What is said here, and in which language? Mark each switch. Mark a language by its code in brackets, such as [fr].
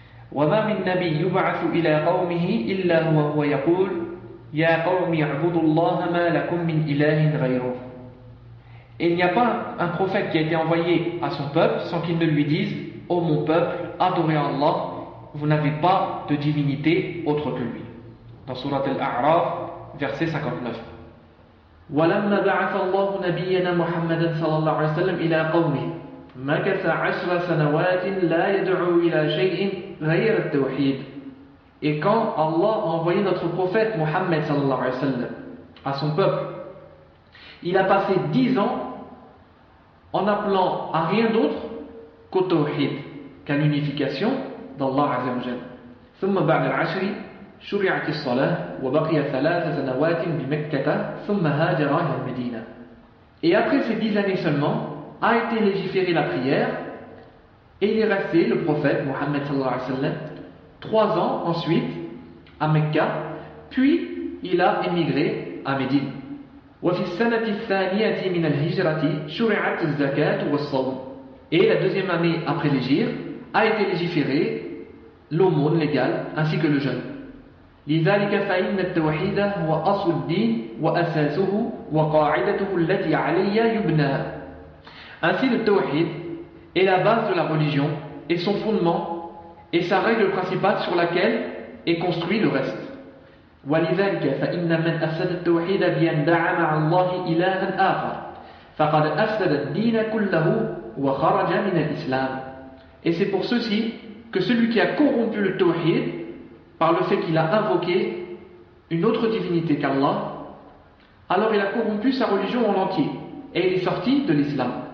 [ar] وَمَا مِنْ نَبِيٍّ يُبْعَثُ إِلَىٰ قَوْمِهِ إِلَّا هُوَ هُوَ يَقُولُ يَا قَوْمِ اعْبُدُوا اللَّهَ مَا لَكُمْ مِنْ إِلَٰهٍ غَيْرُهُ. [fr] Il n'y a pas un prophète qui a été envoyé à son peuple sans qu'il ne lui dise « Ô mon peuple, adorez Allah, vous n'avez pas de divinité autre que lui. » Dans Surat Al-A'raf, verset 59. [ar] ولما بعث الله نبينا محمدا صلى الله عليه وسلم الى قومه مكث عشر سنوات لا يدعو الى شيء غير التوحيد. [fr] Et quand Allah a envoyé notre prophète Mohammed [ar] صلى الله عليه وسلم [fr] à son peuple, il a passé 10 ans en appelant à rien d'autre qu'au tawhid, qu'à l'unification d'Allah [ar] عز وجل. ثم بعد العشر شرعت الصلاة وبقي ثلاث سنوات بمكة ثم هاجر إلى المدينة. [fr] Et après ces 10 années seulement, a été légiférée la prière et il est resté le prophète Mohammed [ar] sallallahu alayhi wa sallam [fr] 3 ans ensuite à Mecca, puis il a émigré à Médine. [ar] وفي السنة الثانية من الهجرة شرعت الزكاة والصوم. [fr] Et la deuxième année après l'hijr a été légiférée l'aumône légale ainsi que le jeûne. [ar] لذلك فإن التوحيد هو أصل الدين وأساسه وقاعدته التي عليها يبنى. [fr] Ainsi le tawhid est la base de la religion et son fondement et sa règle principale sur laquelle est construit le reste. [ar] ولذلك فإن من أفسد التوحيد بأن دعا مع الله إلها آخر فقد أفسد الدين كله وخرج من الإسلام. [fr] Et c'est pour ceci que celui qui a corrompu le tawhid par le fait qu'il a invoqué une autre divinité qu'Allah, alors il a corrompu sa religion en entier et il est sorti de l'islam.